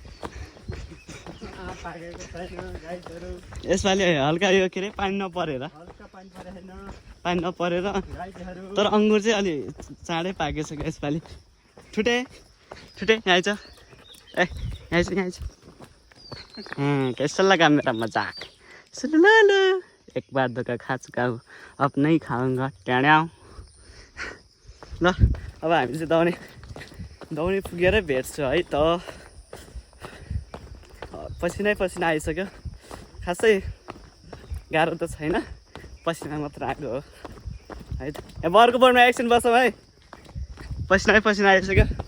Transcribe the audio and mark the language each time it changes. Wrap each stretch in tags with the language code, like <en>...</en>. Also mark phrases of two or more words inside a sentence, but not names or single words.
<ne>यसपालि हल्का यो के अरे पानी नपरेर पानी नपरेर तर अङ्गुर चाहिँ अलि चाँडै पाकेको छ क्या यसपालि ठुटे ठुटे यहाँ आइज ए यहाँ आइज</ne> <hi>कैसा लगा मेरा मजाक</hi> <ne>सुन ल</ne> <hi>एक बार धोका खा चुका हूँ अब नहीं खाऊंगा</hi> <ne>ट्याड्याउ ल अब हामी चाहिँ दौडी पुगेरै भेट्छु है त पसिनै पसिना आइसक्यो खासै गाह्रो त छैन पसिना मात्र आएको हो है त ए बरको बोर्डमा एकछिन बसौँ है पसिनै पसिना आइसक्यो</ne>